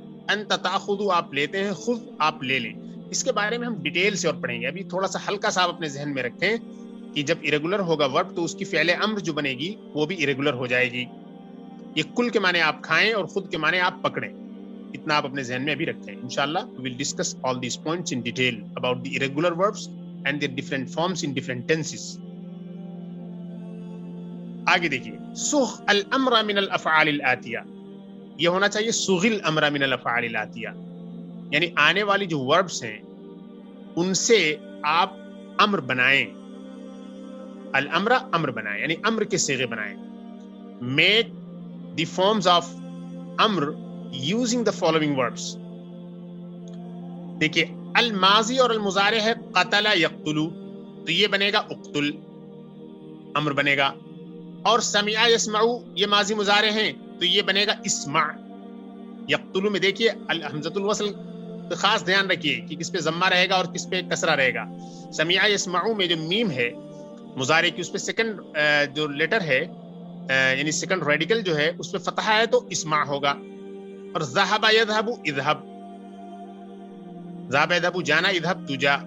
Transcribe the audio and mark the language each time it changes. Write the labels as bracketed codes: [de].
[ar] अंत ताखुदु, [ur] आप लेते हैं. [ar] खुद, [ur] आप ले लें. इसके बारे में हम डिटेल से और पढ़ेंगे. अभी थोड़ा सा हल्का सा आप अपने जहन में रखें کہ جب irregular ہوگا ورب تو اس کی فعل امر جو بنے گی وہ بھی irregular ہو جائے گی. یہ کل کے معنی آپ کھائیں اور خود کے معنی آپ پکڑیں. اتنا آپ اپنے ذہن میں ابھی رکھیں. [en] انشاءاللہ we will discuss all these points in detail about the irregular verbs and their different forms in different tenses. [ur] آگے دیکھیے [ar] سغ الامر من الافعال الاتیہ، [ur] یہ ہونا چاہیے سغ الامر من الافعال الاتیہ، یعنی آنے والی جو وربس ہیں ان سے آپ امر بنائیں. الامر امر بنائیں یعنی امر کے صیغے بنائیں. [en] Make the forms of امر using the following verbs. [ur] دیکھیے الماضی اور المضارع ہے [ar] قتل یقتلو، [ur] تو یہ بنے گا [ar] اقتل، [ur] امر بنے گا. اور [ar] سمع یسمعو [ur] یہ ماضی مضارع ہیں تو یہ بنے گا [ar] اسمع. [ur] یقتلو میں دیکھیے الحمزۃ الوصل خاص دھیان رکھیے کہ کس پہ ضمہ رہے گا اور کس پہ کسرہ رہے گا. سمع یسمعو میں جو میم ہے مضارع کی اس پہ سیکنڈ جو لیٹر ہے یعنی سیکنڈ ریڈیکل جو ہے اس پہ فتحہ ہے تو اسمع ہوگا. اور [ar] ذهب يذهب اذهب، [ur] ذهب يذهب جانا، اذهب تو جا.